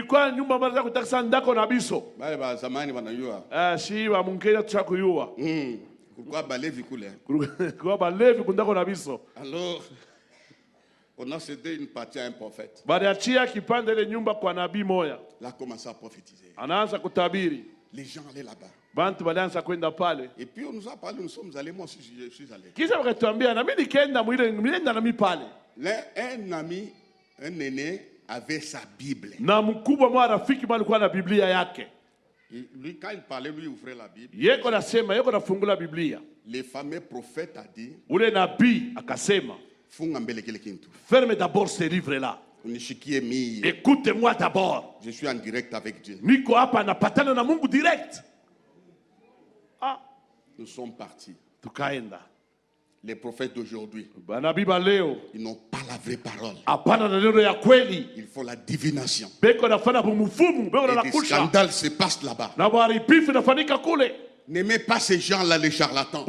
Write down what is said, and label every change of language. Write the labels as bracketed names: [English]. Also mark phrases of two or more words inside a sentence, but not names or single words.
[French] Alors, on a cédé une partie à un prophète. Il a commencé à prophétiser. Les gens allaient là-bas. [Swahili] Bantu walianza kwenda pale. [French] Et puis on nous a parlé, nous sommes allés, moi aussi je suis allé. [Swahili] Kisha wakatuambia na mimi nikaenda nilienda na mimi pale. [French] Un ami, un aîné avait sa Bible. [Swahili] Na mkubwa mwa rafiki mwa alikuwa na Biblia yake. [French] Lui quand il parlait, lui ouvrait la Bible. [Swahili] Yeko nasema, yeko nafungula Biblia. [French] Le fameux prophète a dit, [Swahili] ule nabii akasema, funga mbele kile kintu. [French] Ferme d'abord ce livre là. Écoutez-moi d'abord. Je suis en direct avec Dieu. [Swahili] Niko hapa napatana na Mungu direct. Ah, [French] nous sommes partis. [Swahili] Tukaenda. [French] Les prophètes d'aujourd'hui, ils n'ont pas la vraie parole. Il faut la divination. Et des scandales se passent là-bas. N'aimez pas ces gens-là, les charlatans.